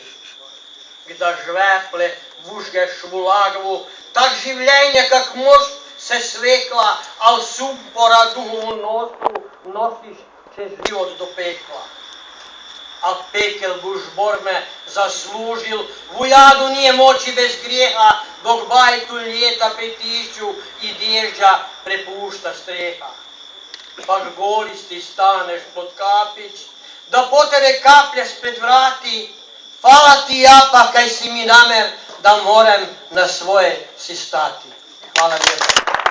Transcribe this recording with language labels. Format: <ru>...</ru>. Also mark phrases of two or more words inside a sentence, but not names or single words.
<hr>Gda žveple vužgeš v lagvu, tak življenje kak most se svekla, al sumpora duhu nosu nosiš čez život do pekla. A pekel buš borme zaslužil, v jadu nije moći bez grijeha, dok bajtu ljeta pritišću i dežđa prepušta streha. Pak golisti staneš pod kapić, da potere kaplje spred vrati, hvala ti japa kaj si mi namer, da morem na svoje si stati. Hvala lijepo.</hr>